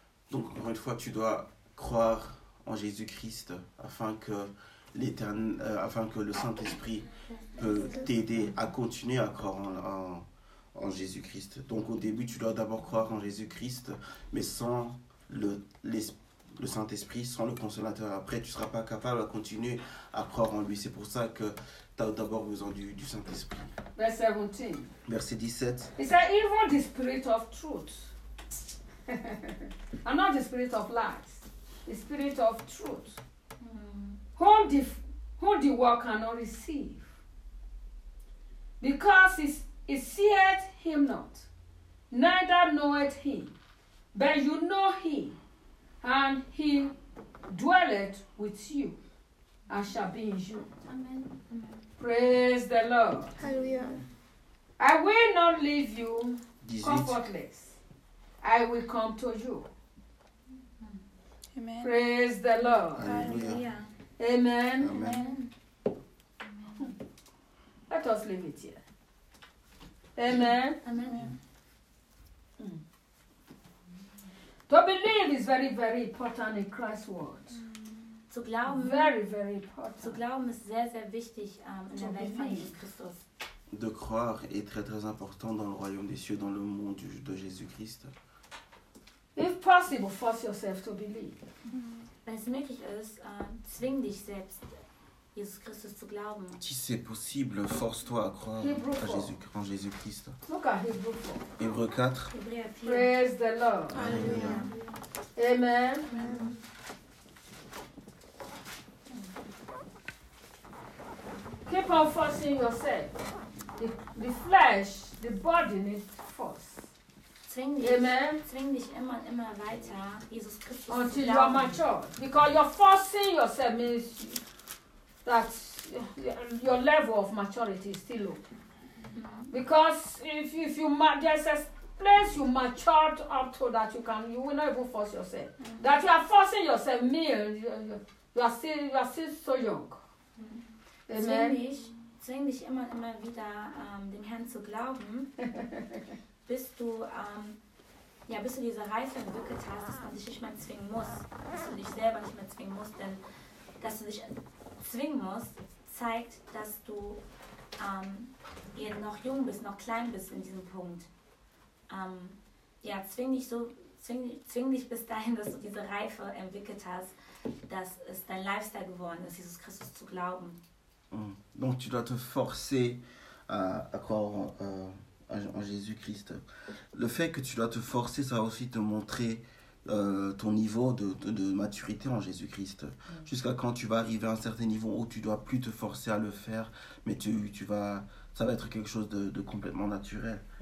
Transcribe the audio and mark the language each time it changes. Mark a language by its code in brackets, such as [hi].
[fr] Donc, encore une fois, tu dois croire en Jésus-Christ, afin que le Saint-Esprit peut t'aider à continuer à croire en Jésus-Christ. Donc au début, tu dois d'abord croire en Jésus-Christ, mais sans le Saint-Esprit, sans le Consolateur. Après, tu ne seras pas capable à continuer à croire en lui. C'est pour ça que tu as d'abord besoin du Saint-Esprit. Verset 17. Il dit, [en] even the spirit of truth, and not the spirit of lies, the spirit of truth, whom the world cannot receive, because it seeth him not, neither knoweth him, but you know him, and he dwelleth with you, and shall be in you. Amen. Praise the Lord. Hallelujah. I will not leave you comfortless. I will come to you. Amen. Praise the Lord. Hallelujah. Amen. Amen. Amen. Let us leave it here. Amen. Amen. To believe is very, very important in Christ's word. Zu glauben. Very, very important. Zu glauben ist sehr, sehr wichtig in der Welt von Jesus Christus. De croire est très, très important dans le royaume des cieux, dans le monde de Jésus Christ. If possible, force yourself to believe. Wenn es möglich ist, zwing dich selbst, Jesus Christus zu glauben. Si c'est possible, force-toi à croire en Jésus-Christ. Look at Hebrews 4. Hébreux 4. Praise the Lord. Alléluia. Amen. Keep on forcing yourself. The flesh, the body needs force. [de] Zwing dich, [en] Amen. [de] Zwing dich immer und immer weiter, Jesus Christus [en] until [de] zu glauben. [en] You are mature. Because you're forcing yourself means that your level of maturity is still low. Because there's a place you matured up to that you will not even force yourself. That you are forcing yourself means you are still so young. Amen. [de] Zwing dich immer und immer wieder, dem Herrn zu glauben. Bis du diese Reife entwickelt hast, dass man dich nicht mehr zwingen muss, dass du dich selber nicht mehr zwingen musst, denn dass du dich zwingen musst, zeigt, dass du noch jung bist, noch klein bist in diesem Punkt. Zwing dich bis dahin, dass du diese Reife entwickelt hast, dass es dein Lifestyle geworden ist, Jesus Christus zu glauben. [fr] Donc tu dois te forcer à croire en Jésus-Christ. Le fait que tu dois te forcer, ça va aussi te montrer ton niveau de maturité en Jésus-Christ. Jusqu'à quand tu vas arriver à un certain niveau où tu ne dois plus te forcer à le faire, mais ça va être quelque chose de complètement naturel.